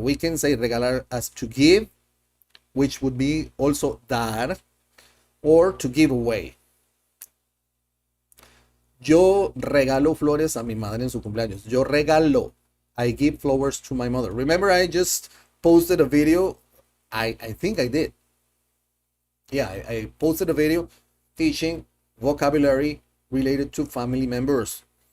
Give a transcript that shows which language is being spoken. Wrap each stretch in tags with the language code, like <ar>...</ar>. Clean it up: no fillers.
<en>We can say regalar as to give, which would be also dar, or to give away.</en> <es>Yo regalo flores a mi madre en su cumpleaños. Yo regalo.</es> <en>I give flowers to my mother. Remember, I just posted a video. I think I did. Yeah, I posted a video teaching vocabulary related to family members.</en>